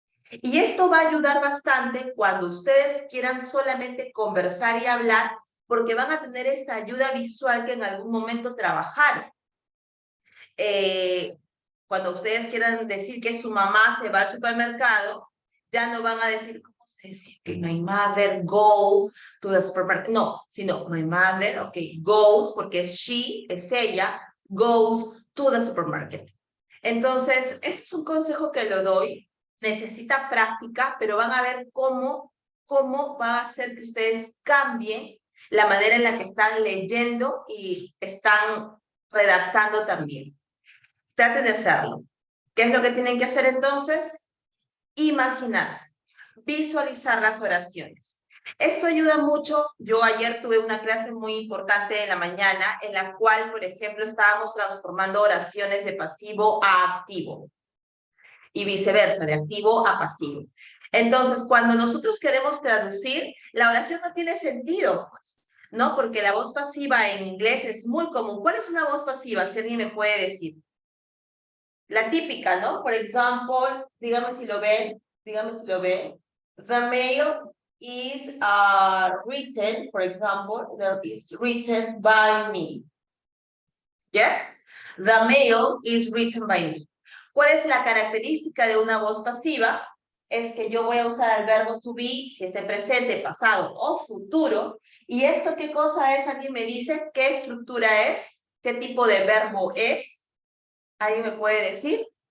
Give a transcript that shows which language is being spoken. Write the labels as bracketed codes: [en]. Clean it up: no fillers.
[es] Y esto va a ayudar bastante cuando ustedes quieran solamente conversar y hablar, porque van a tener esta ayuda visual que en algún momento trabajaron. Cuando ustedes quieran decir que su mamá se va al supermercado, ya no van a decir, ¿cómo se dice? [en] Que my mother go to the supermarket. [es] No, sino [en] my mother, ok, goes, [es] porque es [en] she, [es] es ella, [en] goes to the supermarket. [es] Entonces, este es un consejo que lo doy. Necesita práctica, pero van a ver cómo va a hacer que ustedes cambien la manera en la que están leyendo y están redactando también. Traten de hacerlo. ¿Qué es lo que tienen que hacer entonces? Imaginarse, visualizar las oraciones. Esto ayuda mucho. Yo ayer tuve una clase muy importante en la mañana en la cual, por ejemplo, estábamos transformando oraciones de pasivo a activo y viceversa, de activo a pasivo. Entonces, cuando nosotros queremos traducir, la oración no tiene sentido, pues, ¿no? Porque la voz pasiva en inglés es muy común. ¿Cuál es una voz pasiva? Si alguien me puede decir. La típica, ¿no? [en] For example, [es] dígame si lo ven. [en] The mail is written, for example, there is written by me. Yes? The mail is written by me. [es] ¿Cuál es la característica de una voz pasiva? Es que yo voy a usar el verbo to be, si esté presente, pasado o futuro. ¿Y esto qué cosa es? ¿Alguien me dice qué estructura es? ¿Qué tipo de verbo es? ¿Alguien me puede decir?